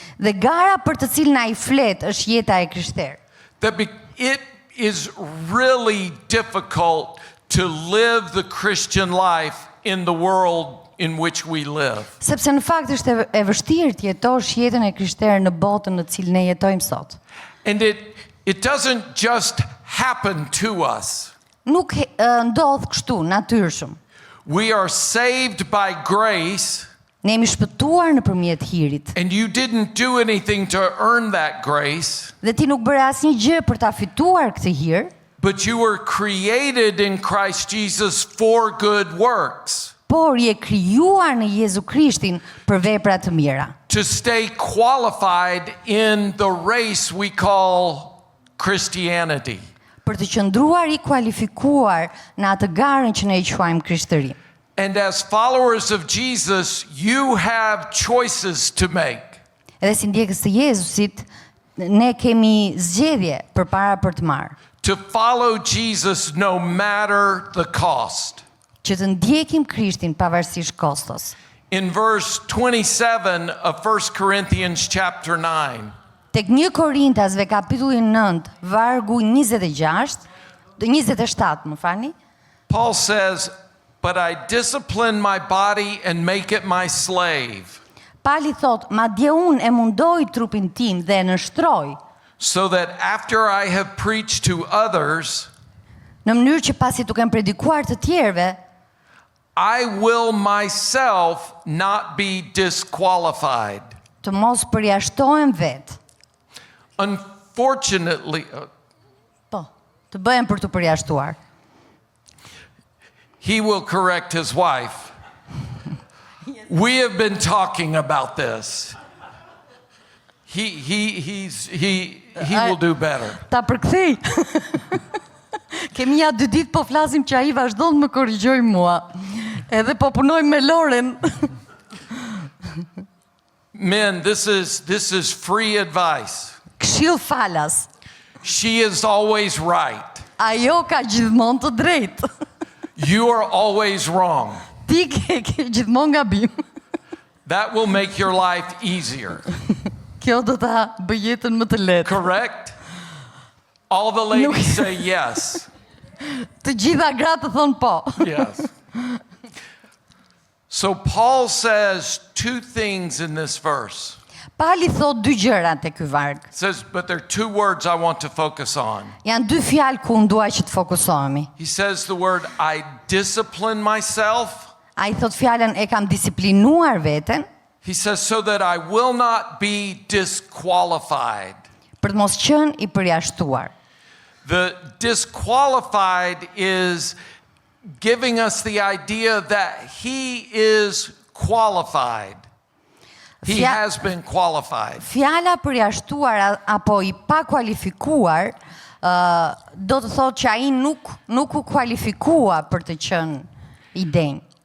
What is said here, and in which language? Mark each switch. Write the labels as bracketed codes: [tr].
[sq] Dhe gara për të cilën ai flet është jeta e krishterë. [en] It is really difficult to live the Christian life in the world in which we live. [sq] Sepse në fakt është e vështirë të jetosh jetën e krishterë në botën në cilën ne jetojmë sot. [en] And it doesn't just happen to us. [sq] Nuk ndodh kështu natyrshëm. [en] We are saved by grace, [sq] Ne jemi shpëtuar nëpërmjet hirit. [en] and you didn't do anything to earn that grace, [sq] Dhe ti nuk bëre asnjë gjë për ta fituar këtë hir, [en] but you were created in Christ Jesus for good works, [sq] por je krijuar në Jezu Krishtin për vepra të mira. [en] to stay qualified in the race we call Christianity. [sq] Për të qëndruar I kualifikuar në atë garën që ne I quajmë krishtëri. [en] And as followers of Jesus, you have choices to make. [sq] Edhe si ndjekës të Jezusit, ne kemi zgjedhje përpara për të marrë. [en] To follow Jesus no matter the cost. [sq] Që të ndjekim Krishtin pavarësisht kostos. [en] In verse 27 of 1 Corinthians chapter 9, [sq] Tek 1 Korintasve kapitulli 9, vargu 27, më falni. [en] Paul says, "But I discipline my body and make it my slave, [sq] Pali thot, madje unë e mundoj trupin tim dhe e nështroj, [en] so that after I have preached to others, [sq] në mënyrë që pasi tu kem predikuar të tjerëve, [en] I will myself not be disqualified." [sq] të mos përjashtohem vetë. [en] Unfortunately, [sq] Po, të bëhem për të përjashtuar. [en] he will correct his wife. We have been talking about this. He will do better. [sq] Ta përkthej. Kemi ja 2 ditë po flasim që ai vazhdon të më korrigjoj mua. Edhe po punoj me Loren. [en] Men, this is free advice. [sq] Këshill falas. [en] She is always right. [sq] Ajo ka gjithmonë të drejtë. [en] You are always wrong. [sq] Ti ke gjithmonë gabim. [en] That will make your life easier. [sq] Kjo do ta bëj jetën më të lehtë. [en] Correct? All the ladies say yes. [sq] Të gjitha gratë thonë po. [en] Yes. So Paul says 2 things in this verse. [sq] Pali thot 2 gjëra te ky varg. [en] It says, but there are 2 words I want to focus on. [sq] Janë 2 fjalë ku unë dua që të fokusohemi. [en] He says the word, I discipline myself. [sq] Ai thot fjalën e kam disiplinuar veten, [en] He says, so that I will not be disqualified. [sq] për të mos qenë I përjashtuar. [en] The disqualified is giving us the idea that he is qualified. He has been qualified. [sq] Fjala përjashtuar apo I pa kualifikuar do të thotë që ai nuk u kualifikua për të qenë I denj.